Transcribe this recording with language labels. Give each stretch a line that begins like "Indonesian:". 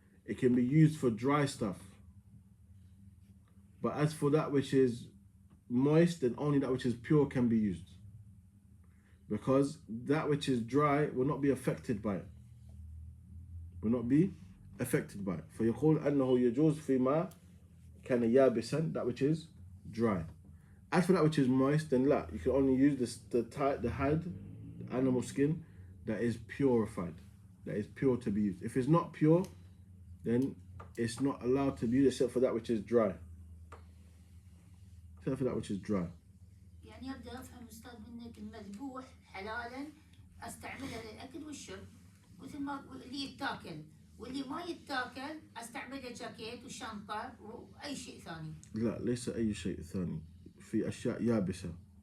English: it can be used for dry stuff. But as for that which is moist, then only that which is pure can be used. Because that which is dry will not be affected by it. Will not be affected by it.
Arabic: فيقول أنه يجوز فيما كان يابسا,
English: that which is dry. As for that which is moist, then la, you can only use the hide, the animal skin, that is purified, that is pure to be used. If it's not pure, then it's not allowed to be used except for that which is dry. Except for that which is dry.
Arabic: يعني أبدأ أفهم أستاذ منك المذبوح حلالا أستعملها للأكل والشرب مثل ما اللي يتاكل، واللي ما يتاكل أستعمله جاكيت وشنطة وأي شيء ثاني. لا، ليس أي شيء ثاني. في أشياء يابسة.